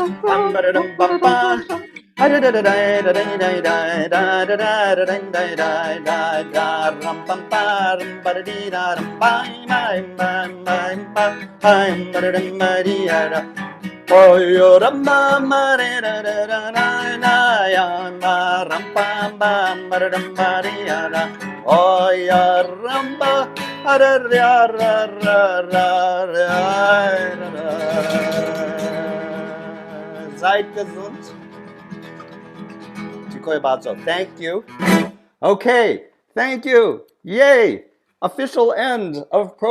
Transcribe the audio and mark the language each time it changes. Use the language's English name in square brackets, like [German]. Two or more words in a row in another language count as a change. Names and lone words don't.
[German] ba dum ba ba da da da da da da da da da da da da ram pam pam ba di da ram ba ba ba ba di da oh yo ram ba ma re da da da na ya ma ram pam pam ba di da oh ya ram ba ra ra ra ra ra. Seid gesund. [English] Thank you. Okay, thank you. Yay! Official end of program.